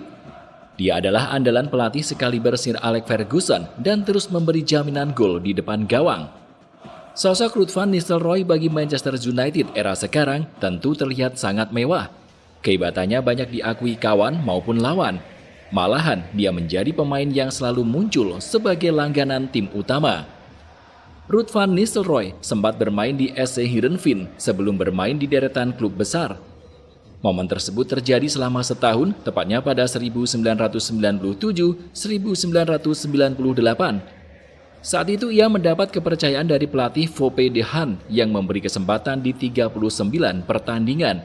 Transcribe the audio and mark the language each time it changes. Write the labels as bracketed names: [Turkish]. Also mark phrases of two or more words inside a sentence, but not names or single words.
[Indonesian] Dia adalah andalan pelatih sekaliber Sir Alex Ferguson dan terus memberi jaminan gol di depan gawang. Sosok Ruud van Nistelrooy bagi Manchester United era sekarang tentu terlihat sangat mewah. Kehebatannya banyak diakui kawan maupun lawan. Malahan, dia menjadi pemain yang selalu muncul sebagai langganan tim utama. Ruud van Nistelrooy sempat bermain di SC Heerenveen sebelum bermain di deretan klub besar. Momen tersebut terjadi selama setahun, tepatnya pada 1997-1998. Saat itu ia mendapat kepercayaan dari pelatih Foppe de Haan yang memberi kesempatan di 39 pertandingan.